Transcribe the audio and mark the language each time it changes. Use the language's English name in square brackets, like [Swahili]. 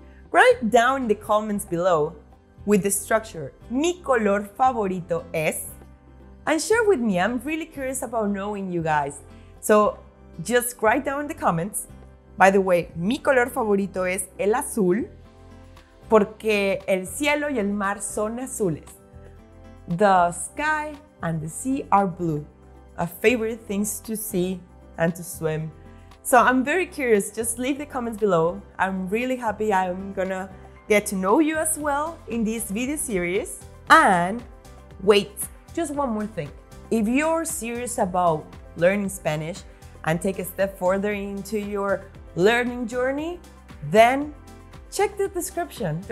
[English] Write down in the comments below with the structure [Spanish] mi color favorito es, [English] and share with me. I'm really curious about knowing you guys. So just write down in the comments. By the way, [Spanish] mi color favorito es el azul porque el cielo y el mar son azules. [English] The sky and the sea are blue. My favorite things to see and to swim. So I'm very curious, just leave the comments below. I'm really happy I'm gonna get to know you as well in this video series. And wait, just one more thing. If you're serious about learning Spanish and take a step further into your learning journey, then check the description.